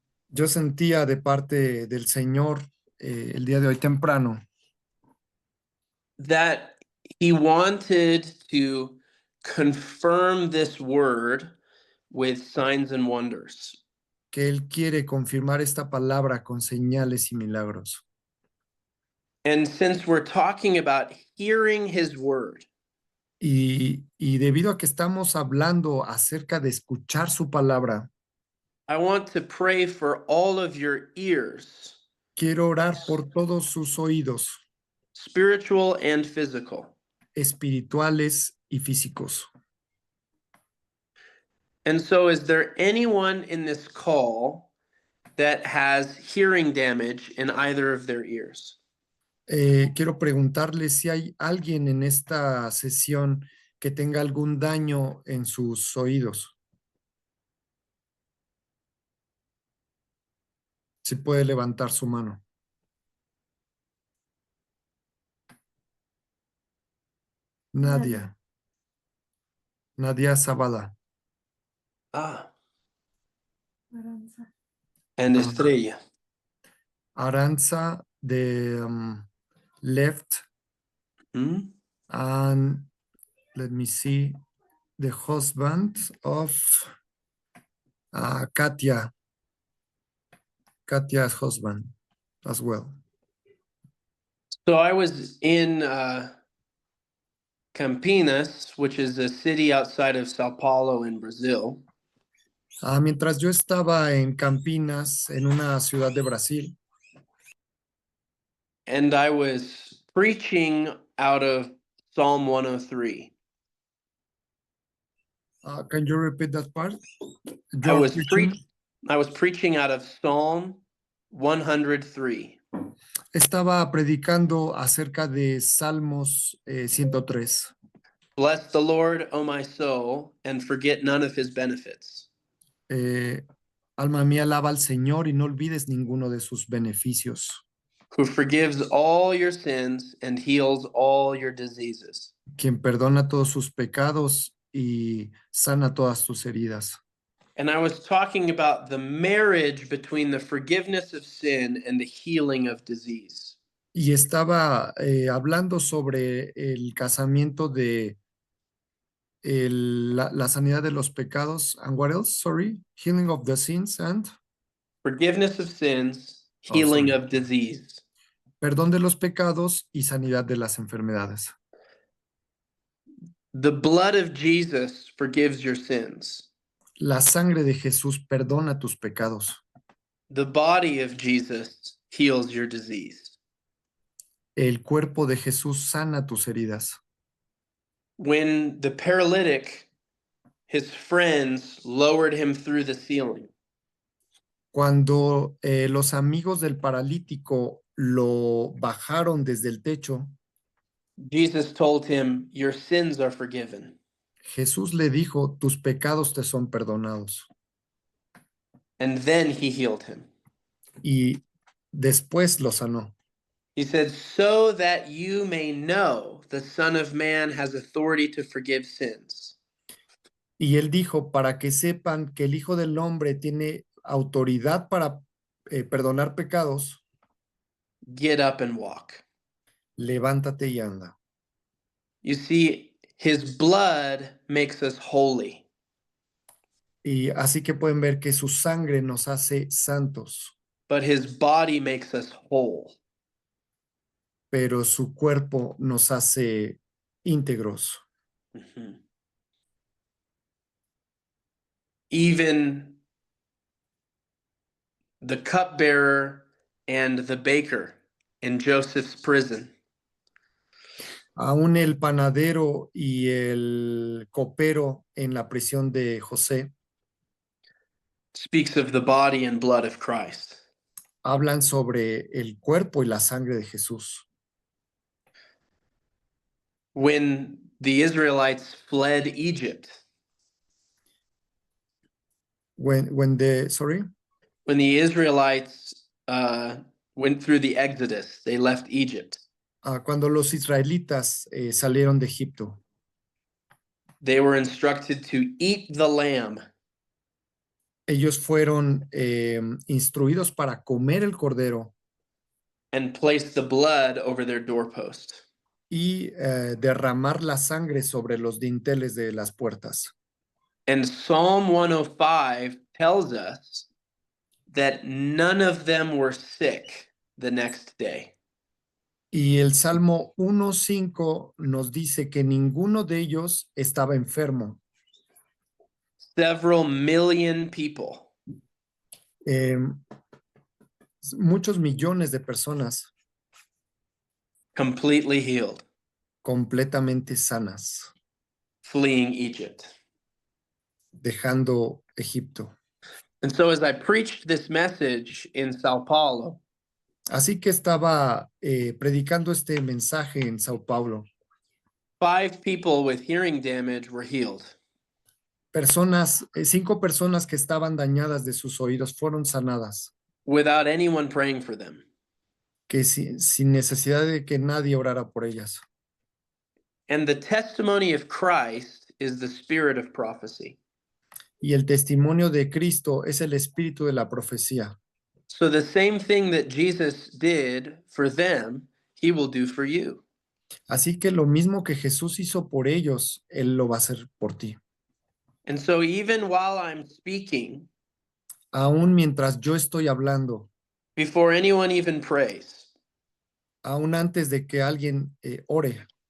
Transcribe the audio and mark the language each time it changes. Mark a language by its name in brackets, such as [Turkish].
[Spanish] Yo sentía de parte del Señor el día de hoy temprano [English] that he wanted to confirm this word with signs and wonders. [Spanish] que Él quiere confirmar esta palabra con señales y milagros. [English] And since we're talking about hearing his word, [Spanish] Y debido a que estamos hablando acerca de escuchar su palabra, [English] I want to pray for all of your ears, [Spanish] quiero orar por todos sus oídos, [English] spiritual and physical. [Spanish] espirituales y físicos. [English] And so, is there anyone in this call that has hearing damage in either of their ears? [Spanish] Quiero preguntarle si hay alguien en esta sesión que tenga algún daño en sus oídos. Si puede levantar su mano. Nadia. Nadia Zavala. Ah, Aranza. [English] and Estrella. Aranza de left. Hmm? And let me see, the husband of Katya's husband as well. So I was in Campinas, which is a city outside of Sao Paulo in Brazil. [Spanish] Mientras yo estaba en Campinas, en una ciudad de Brasil, [English] And I was preaching out of Psalm 103. can you repeat that part? I You're was, preaching? I was preaching out of Psalm 103. [Spanish] Estaba predicando acerca de Salmos 103. [English] Bless the Lord, O my soul, and forget none of his benefits. [Spanish] Alma mía, alaba al Señor y no olvides ninguno de sus beneficios. [English] Who forgives all your sins and heals all your diseases. [Spanish] Quien perdona todos sus pecados y sana todas tus heridas. [English] And I was talking about the marriage between the forgiveness of sin and the healing of disease. [Spanish] Y estaba hablando sobre el casamiento de la sanidad de los pecados. [English] And what else? Sorry. Healing of the sins and Forgiveness of sins, healing of disease. [Spanish] perdón de los pecados y sanidad de las enfermedades. [English] The blood of Jesus forgives your sins. [Spanish] La sangre de Jesús perdona tus pecados. [English] The body of Jesus heals your disease. [Spanish] El cuerpo de Jesús sana tus heridas. [English] When the paralytic, his friends lowered him through the ceiling, [Spanish] Cuando los amigos del paralítico lo bajaron desde el techo, [English] Jesus told him, your sins are forgiven. [Spanish] Jesús le dijo, tus pecados te son perdonados. [English] And then he healed him. [Spanish] Y después lo sanó. [English] He said, so that you may know the Son of Man has authority to forgive sins. [Spanish] Y él dijo, para que sepan que el Hijo del Hombre tiene autoridad para perdonar pecados, [English] Get up and walk. [Spanish] levántate y anda. [English] You see, his blood makes us holy. [Spanish] Y así que pueden ver que su sangre nos hace santos, [English] But his body makes us whole. [Spanish] pero su cuerpo nos hace íntegros. Mhm. [English] Even the cupbearer and the baker in Joseph's prison [Spanish] Aún el panadero y el copero en la prisión de José [English] speaks of the body and blood of Christ. [Spanish] hablan sobre el cuerpo y la sangre de Jesús. [English] When the Israelites fled Egypt, When the, sorry, when the Israelites went through the Exodus, they left Egypt. [Spanish] cuando los israelitas salieron de Egipto, [English] They were instructed to eat the lamb [Spanish] ellos fueron instruidos para comer el cordero [English] and place the blood over their doorpost. [Spanish] y derramar la sangre sobre los dinteles de las puertas. [English] And Psalm 105 tells us that none of them were sick the next day. [Spanish] Y el Salmo 1:5 nos dice que ninguno de ellos estaba enfermo. [English] Several million people. [Spanish] Muchos millones de personas [English] Completely healed, [Spanish] completamente sanas, [English] fleeing Egypt. [Spanish] dejando Egipto. [English] And so, as I preached this message in Sao Paulo, [Spanish] Así que estaba predicando este mensaje en Sao Paulo. [English] 5 people with hearing damage were healed. [Spanish] 5 personas que estaban dañadas de sus oídos fueron sanadas, [English] Without anyone praying for them. [Spanish] que sin necesidad de que nadie orara por ellas. [English] And the testimony of Christ is the spirit of prophecy. [Spanish] Y el testimonio de Cristo es el espíritu de la profecía. [English] So the same thing that Jesus did for them, he will do for you. [Spanish] Así que lo mismo que Jesús hizo por ellos, Él lo va a hacer por ti. [English] And so even while I'm speaking, [Spanish] Aún mientras yo estoy hablando, [English] before anyone even prays, [Spanish] aún antes de que alguien ore,